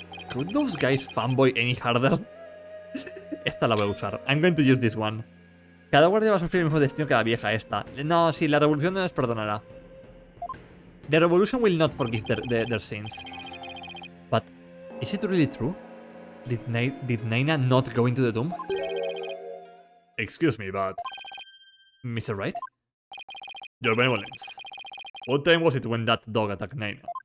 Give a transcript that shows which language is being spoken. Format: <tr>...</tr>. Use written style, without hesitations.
<en>could those guys fanboy any harder?</en> <es>Esta la voy a usar.</es> <en>I'm going to use this one.</en> <es>Cada guardia va a sufrir el mismo destino que la vieja esta. No, sí, la revolución no les perdonará.</es> <en>The revolution will not forgive their sins. But, is it really true? Did Naina not go into the tomb? Excuse me, but Mr. Wright? your benevolence. What time was it when that dog attacked Naina?</en>